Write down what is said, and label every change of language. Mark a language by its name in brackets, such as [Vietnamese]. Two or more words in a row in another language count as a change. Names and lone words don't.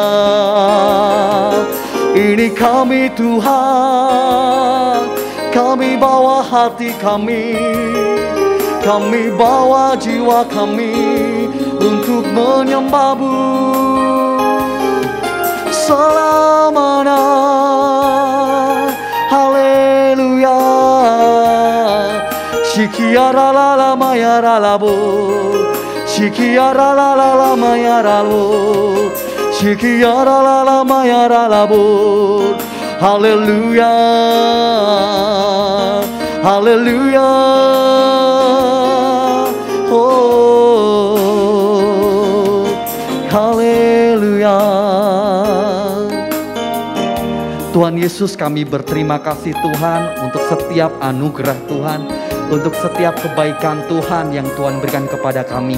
[Indonesian] Ini kami Tuhan, Kami bawa hati kami bawa jiwa kami untuk menyembah-Mu selamanya. Haleluya. Shikiara la la mayara labo, shikiara la la la mayara labo, shikiara la la mayara labo. Haleluya, haleluya. Oh, haleluya. Tuhan Yesus, kami berterima kasih Tuhan untuk setiap anugerah Tuhan, untuk setiap kebaikan Tuhan yang Tuhan berikan kepada kami.